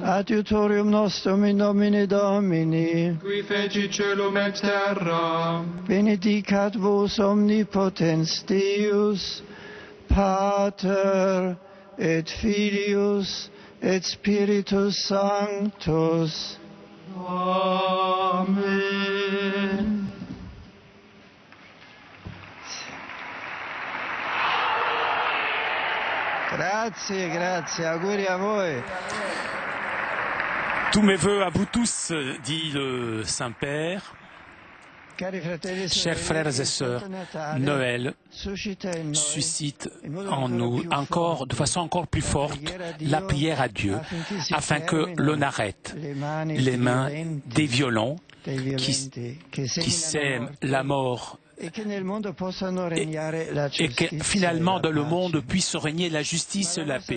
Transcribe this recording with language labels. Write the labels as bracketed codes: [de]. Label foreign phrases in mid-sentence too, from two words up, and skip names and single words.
[la] Adiutorium nostrum in nomine Domini. Qui feci celum et terra. Benedicat vos omnipotens Deus, Pater et Filius et Spiritus Sanctus. Amen. [it] Grazie, grazie, auguri a voi. [fr] Tous mes voeux à vous tous, dit le Saint-Père. Chers frères et sœurs, Noël suscite en nous encore, de façon encore plus forte, la prière à Dieu, afin que l'on arrête les mains des violents qui sèment la mort et que finalement dans le monde puisse régner la justice et la paix.